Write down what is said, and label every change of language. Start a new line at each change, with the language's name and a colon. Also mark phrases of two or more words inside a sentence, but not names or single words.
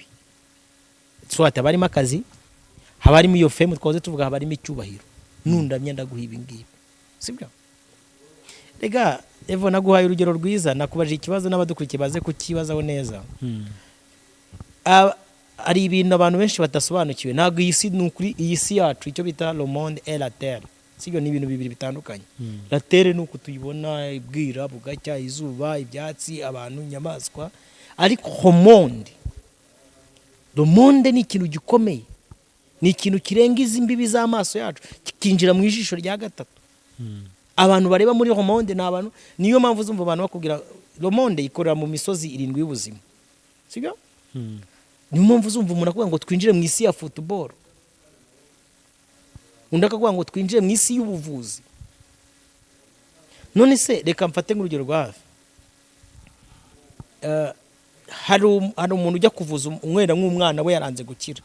Kinyarwanda: Swata barimo akazi, habarimo iyo fame twaze tuvuga habarimo icyubahiro. Nundamya ndaguhibi ngibi. Sibyo? Rega Evo naguhaye urugero rwiza, nakubaje ikibazo n'abadukurikiye baze kukibazaho neza. Ari ibintu abantu benshi badasobanukiwe. Ntabwo iyi si n'ukuri, iyi si yacu icyo bita
French: le monde et la terre.
Kinyarwanda: Sibyo, ni ibintu bibiri bitandukanye.
French: La terre
Kinyarwanda: nuko tuyibona ibwira bugacya, izuba, ibyatsi, abantu, inyamaswa. Ariko
French: le monde
Kinyarwanda: ni ikintu gikomeye. Ni ikintu kirenga izi mbibi z'amaso yacu, kikinjira mu ijisho rya gatatu. Abantu bareba muri
French: le monde
Kinyarwanda: ni abantu, niyo mpamvu uzumva abantu bakubwira
French: le monde
Kinyarwanda: ikorera mu misozi 7 y'ubuzima. Sibyo? Niyo mpamvu uzumva umuntu akubwira ngo twinjire mu isi ya football. Undi akavuga ngo twinjire mu isi y'ubuvuzi. None se reka mfate nk'urugero rwa hafi. Hari umuntu ujya kuvuza umwera nk'umwana we yaranze gukira.